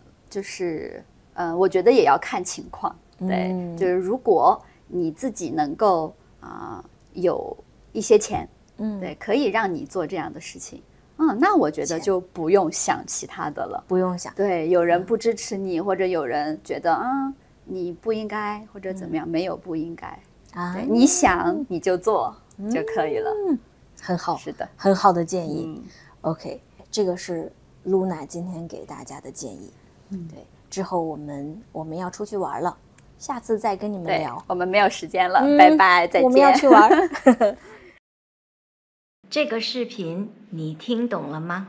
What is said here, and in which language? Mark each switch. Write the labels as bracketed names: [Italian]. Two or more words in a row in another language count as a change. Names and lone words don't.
[Chinese] 就是我覺得也要看情況。對，就是如果你自己能夠有一些錢，对，可以讓你做這樣的事情，那我覺得就不用想其他的了，不用想。對，有人不支持你，或者有人覺得你不應該，或者怎麼樣，沒有不應該，對，你想你就做就可以了。很好，是的，很好的建議。OK，這個是露娜今天給大家的建議。對，之後我們要出去玩了。下次再跟你們聊，我們沒有時間了，拜拜，再見。我們要去玩。這個視頻你聽懂了嗎？